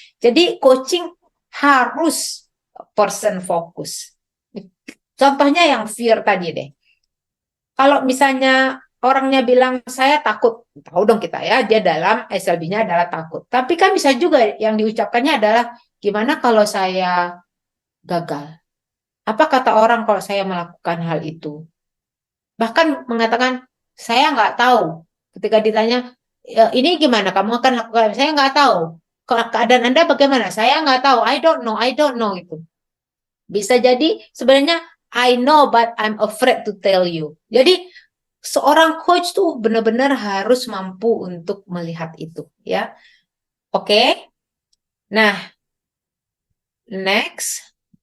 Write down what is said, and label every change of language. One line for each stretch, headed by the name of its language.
Indonesian: Jadi coaching harus person focus. Contohnya yang fear tadi deh. Kalau misalnya orangnya bilang saya takut, tahu dong kita ya, dia dalam SLB-nya adalah takut. Tapi kan bisa juga yang diucapkannya adalah gimana kalau saya gagal? Apa kata orang kalau saya melakukan hal itu? Bahkan mengatakan saya nggak tahu. Ketika ditanya ini gimana kamu akan lakukan? Saya nggak tahu. Keadaan Anda bagaimana? Saya nggak tahu.
English: I don't know itu.
Indonesian: Bisa jadi sebenarnya
English: I know but I'm afraid to tell you.
Indonesian: Jadi seorang coach tuh benar-benar harus mampu untuk melihat itu, ya. Oke. Nah, next.